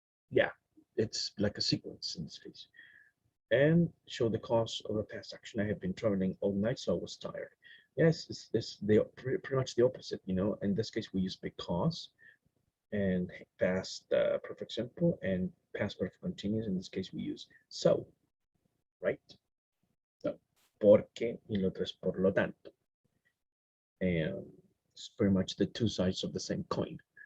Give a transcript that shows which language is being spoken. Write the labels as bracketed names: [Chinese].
[English] Yeah, it's like a sequence in this case. And show the cause of a past action. I have been traveling all night, so I was tired. Yes, it's pretty much the opposite, you know. In this case, we use because and past perfect simple and past perfect continuous. In this case, we use so, right? [Spanish] So, porque y lo otro es por lo tanto. [English] And it's pretty much the two sides of the same coin.